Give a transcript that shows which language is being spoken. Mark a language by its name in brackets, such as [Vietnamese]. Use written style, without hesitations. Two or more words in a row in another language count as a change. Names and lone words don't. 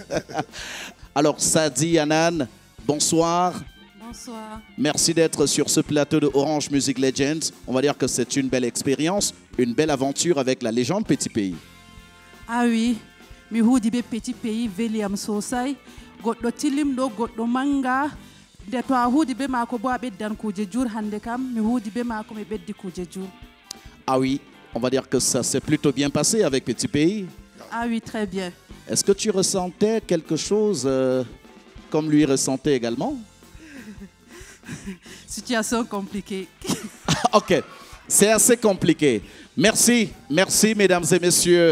[French] Alors, Sadi Anan, bonsoir. Bonsoir. Merci d'être sur ce plateau de Orange Music Legends. On va dire que c'est une belle expérience, une belle aventure avec la légende Petit Pays. Ah oui, [Fula] mi huudibe Petit Pays William sosai goɗɗo tilimɗo goɗɗo manga nde to a huudibe maako bo a ɓeddan kuje jur hande kam mi huudibe maako mi ɓeddi kuje jur. [French] Ah oui, on va dire que ça s'est plutôt bien passé avec Petit Pays. Ah oui, très bien. Est-ce que tu ressentais quelque chose comme lui ressentait également? Situation compliquée. Ok, c'est assez compliqué. Merci, merci mesdames et messieurs.